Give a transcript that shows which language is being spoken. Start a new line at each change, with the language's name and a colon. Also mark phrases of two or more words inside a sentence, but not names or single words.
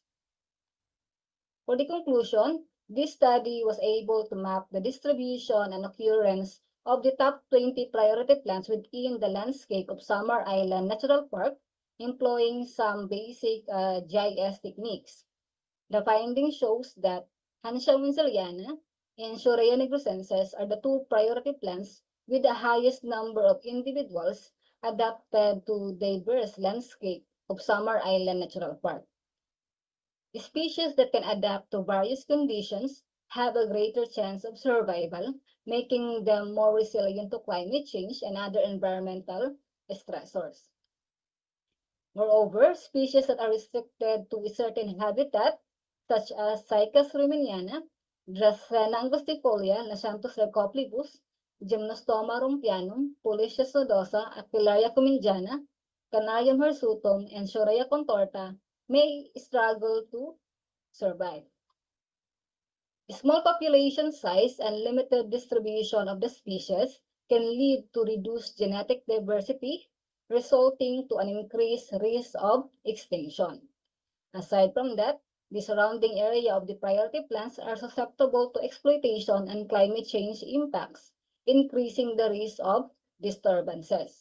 English: For the conclusion, this study was able to map the distribution and occurrence of the top 20 priority plants within the landscape of Samar Island Natural Park, employing some basic GIS techniques. The finding shows that Hansha winseliana and Shorea negricensis are the two priority plants with the highest number of individuals adapted to diverse landscape of Samar Island Natural Park. Species that can adapt to various conditions have a greater chance of survival, making them more resilient to climate change and other environmental stressors. Moreover, species that are restricted to a certain habitat, such as Cycas riemanniana, Dracena angustifolia, Lasianthus rhacoplebus, Gymnostoma rumpianum, Polychus nodosa, Aquilaria cumingiana, Canarium hirsutum, and Shorea contorta may struggle to survive. Small population size and limited distribution of the species can lead to reduced genetic diversity, resulting to an increased risk of extinction. Aside from that, the surrounding area of the priority plants are susceptible to exploitation and climate change impacts, increasing the risk of disturbances.